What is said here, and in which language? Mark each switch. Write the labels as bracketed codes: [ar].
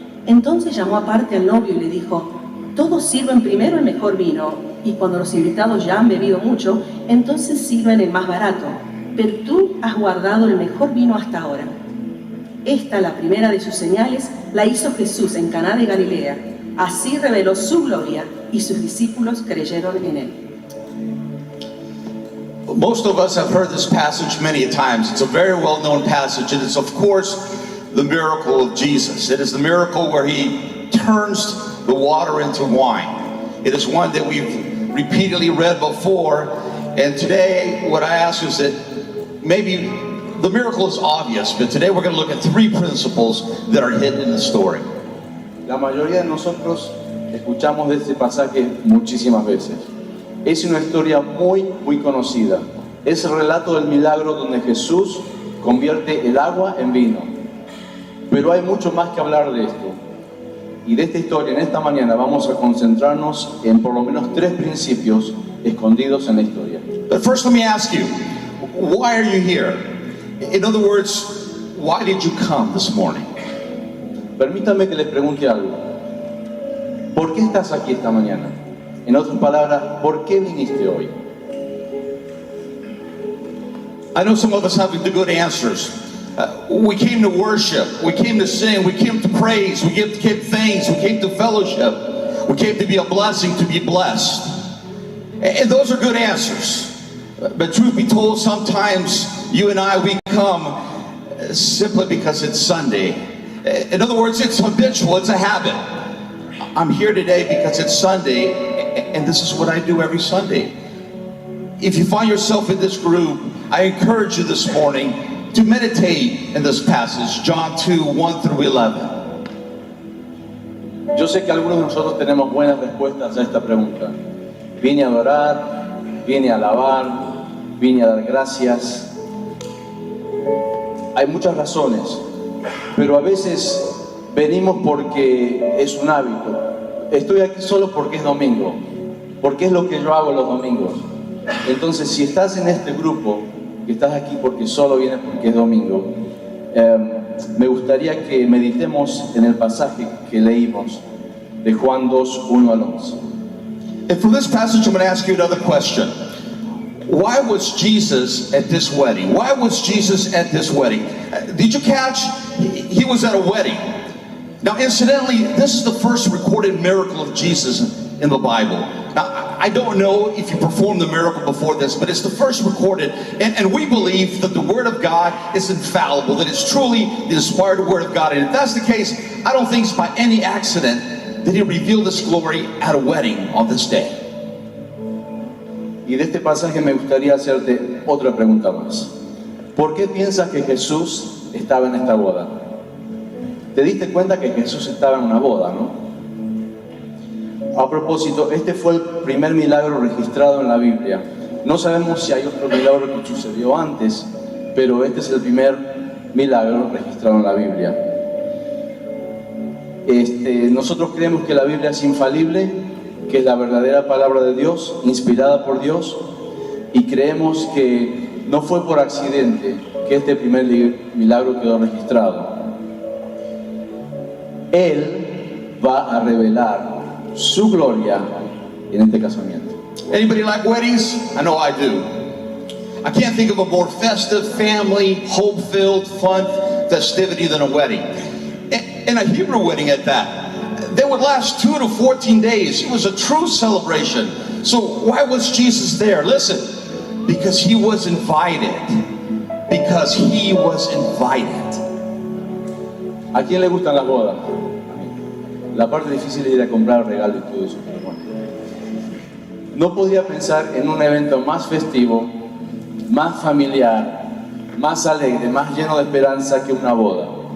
[es] Entonces llamó aparte al novio y le dijo, todos sirven primero el mejor vino, y cuando los invitados ya han bebido mucho, entonces sirven el más barato, pero tú has guardado el mejor vino hasta ahora. Esta, la primera de sus señales, la hizo Jesús en Caná de Galilea. Así reveló su gloria y sus discípulos creyeron en él. [en] Most of us have heard this passage many times. It's a very well-known passage. It is, of course, the miracle of Jesus. It is the miracle where he turns the water into wine. It is one that we've repeatedly read before. And today, what I ask is that maybe the miracle is obvious, but today we're going to look at 3 principles that are hidden in the story. [es] La mayoría de nosotros escuchamos de este pasaje muchísimas veces. Es una historia muy conocida. Es el relato del milagro donde Jesús convierte el agua en vino. Pero hay mucho más que hablar de esto. Y de esta historia, en esta mañana, vamos a concentrarnos en por lo menos 3 principios escondidos en la historia. [en] But first let me ask you, why are you here? In other words, why did you come this morning? [es] Permítame que les pregunte algo. ¿Por qué estás aquí esta mañana? En otras palabras, ¿por qué viniste hoy? [en] I know some of us have the good answers. We came to worship, we came to sing, we came to praise, we came to give thanks, we came to fellowship, we came to be a blessing, to be blessed. And those are good answers. But truth be told, sometimes you and I, we come simply because it's Sunday. In other words, it's habitual, it's a habit. I'm here today because it's Sunday, and this is what I do every Sunday. If you find yourself in this group, I encourage you this morning to meditate in this passage, John 2, 1 through 11. [es] Yo sé que algunos de nosotros tenemos buenas respuestas a esta pregunta. Vine a adorar, vine a alabar, vine a dar gracias. Hay muchas razones, pero a veces venimos porque es un hábito. Estoy aquí solo porque es domingo, porque es lo que yo hago los domingos. Entonces, si estás en este grupo que estás aquí porque solo vienes porque es domingo, me gustaría que meditemos en el pasaje que leímos de Juan 2, 1 al 11. [en] And from this passage, I'm going to ask you another question. Why was Jesus at this wedding? Why was Jesus at this wedding? Did you catch? He was at a wedding. Now, incidentally, this is the first recorded miracle of Jesus in the Bible. Now, I don't know if you performed the miracle before this, but it's the first recorded, and we believe that the Word of God is infallible, that it's truly the inspired Word of God. And if that's the case, I don't think it's by any accident that He revealed this glory at a wedding on this day. [es] Y de este pasaje me gustaría hacerte otra pregunta más. ¿Por qué piensas que Jesús estaba en esta boda? Te diste cuenta que Jesús estaba en una boda, ¿no? A propósito, este fue el primer milagro registrado en la Biblia. No sabemos si hay otro milagro que sucedió antes, pero este es el primer milagro registrado en la Biblia. Nosotros creemos que la Biblia es infalible, que es la verdadera palabra de Dios, inspirada por Dios, y creemos que no fue por accidente que este primer milagro quedó registrado. Él va a revelar su gloria en este casamiento. [en] Anybody like weddings? I know I do. I can't think of a more festive, family, hope-filled, fun festivity than a wedding. And a Hebrew wedding at that. They would last 2 to 14 days. It was a true celebration. So why was Jesus there? Listen, because He was invited. Because He was invited. [es] ¿A quién le gustan las bodas? La parte difícil es ir a comprar regalos y todo eso. Pero bueno. No podía pensar en un evento más festivo, más familiar, más alegre, más lleno de esperanza que una boda.